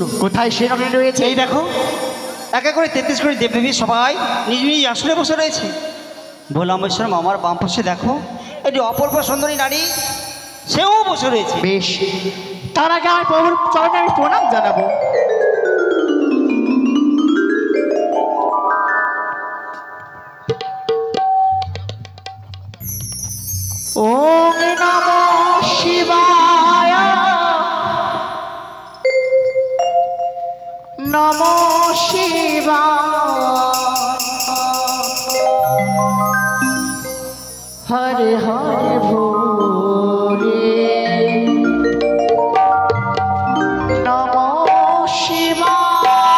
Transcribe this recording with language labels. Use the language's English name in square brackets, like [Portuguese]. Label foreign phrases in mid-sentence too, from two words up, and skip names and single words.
[Bangla] কোথায় সে নটনি রয়েছে? এই দেখো একা করে 33 কোটি দেবদেবী সবাই নিজ নিজ আসনে বসে রয়েছে। ভোলামেশ্বর আমার বাম পাশে দেখো এটি অপূর্ব সুন্দরী নারী, সেও বসে রয়েছে। বেশ, তার আগে আমার প্রভুর চরণে আমি প্রণাম জানাবো। [Sanskrit] ওম নমঃ শিবায়, নমঃ শিবায়, হরে হরে ভোলে, নমঃ শিবায়।